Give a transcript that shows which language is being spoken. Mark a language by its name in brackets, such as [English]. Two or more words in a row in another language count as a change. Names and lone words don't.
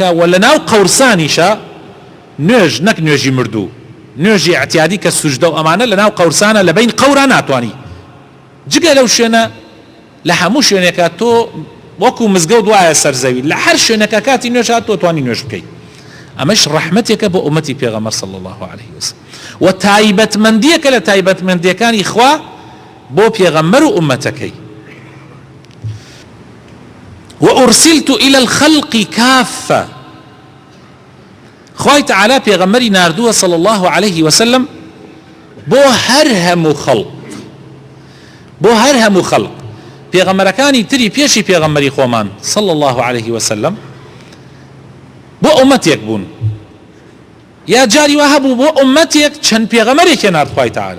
[Central Kurdish] و لە ناو قەورسانیشە نوێژ نەک نوێژی مردوو، نوێژی اعتیادی کە سوژدە و ئەمانە لە ناو قەورسانە لە بین قەورا ناتوانی، جگە لەو شوێنە لە هەموو شوێنێکە تۆ وەکو مزگەوت وایە سەرزەوی لە هەر شوێنەکە کاتی نوێژ هات تۆ توانی نوێژ بکەیت. ئەمەش ڕەحمەتێکە بۆ ئومەتی پێغەمبەر [Arabic] صلی الله عليه وسلم، [Central Kurdish] و تایبەتمەندیەکە لە تایبەتمەندیەکانی خوا بۆ پێغەمبەر و ئومەتەکەی. [Arabic] وأرسلت إلى الخلق كافة. [Central Kurdish] خوای تەعالا پێغەمبەری ناردووە [Arabic] صلی الله عليه وسلم [Central Kurdish] بۆ هەر هەموو خەڵق، بۆ هەر هەموو خەڵق. پێغەمبەرەکانی تری پێشی پێغەمبەری خۆمان [Arabic] صلی الله عليه وسلم [Central Kurdish] بۆ ئومەتێک بوون، یا جاری وا هەبوو بۆ ئومەتێک چەند پێغەمبەرێک هێنارد خوای تەعالا.